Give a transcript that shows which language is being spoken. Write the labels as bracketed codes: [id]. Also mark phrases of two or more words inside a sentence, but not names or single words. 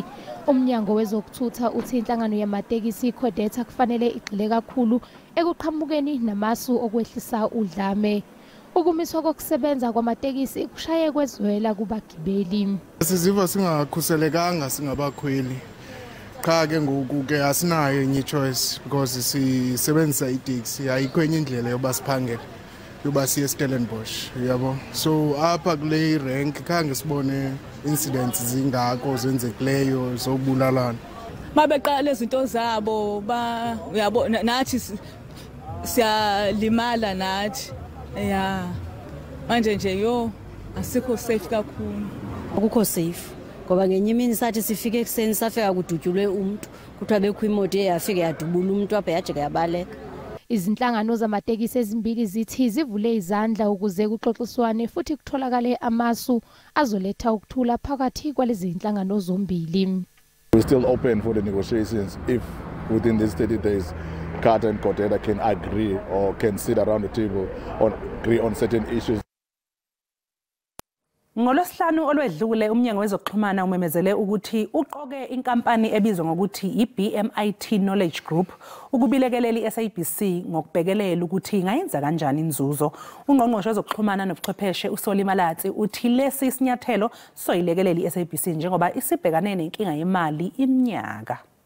[zu] Umnyango wezokuthutha uthi inhlangano yamatekisi iCodeta kufanele igxile kakhulu ekuqhamukeni namasu okwehlisa udlame. Ukumiswa kokusebenza kwamatekisi kushaye kwezwela kubagibeli. [xh] Siziva singakhuselekanga singabakhweli. Cha ke ngoku ke asinayo enye [en] choice because [xh] sisebenzisa itaxi ayikho enye indlela yoba siphangele. Yoba siye Stellenbosch yabo. So apha kule rank khange sibone incidents zingako zenzekileyo zobulalana. Mabeqala izinto zabo yabo nathi siyalimala nathi. [en] Yeah. [zu] Manje nje asikho safe kakhulu. Akukho safe. [xh] Ngoba ngenye imini sathi sifike ekseni safika kudutyulwe umuntu kuthiwa bekho imoto eyafika yadubula umuntu apha yajika yabaleka. [zu] Izinhlangano zamatekisi ezimbili zithi zivule izandla ukuze kuxoxiswane futhi kutholakale amasu azoletha ukuthula phakathi kwalezi zinhlangano zombili. [en] We're still open for the negotiations if within these 30 days CATA and CODETA can agree or can sit around the table or agree on certain issues. [zu] Ngolosihlanu olwedlule umnyango wezokuxhumana umemezele ukuthi uqoke inkampani ebizwa ngokuthi iBMIT Knowledge Group ukubilekelela iSABC ngokubhekelela ukuthi ingayenza kanjani inzuzo. Ungqongqoshe wezokuxhumana nobuchwepheshe uSoli Malatsi uthi lesi isinyathelo soyilekelela iSABC njengoba isibhekane nenkinga yemali iminyaka.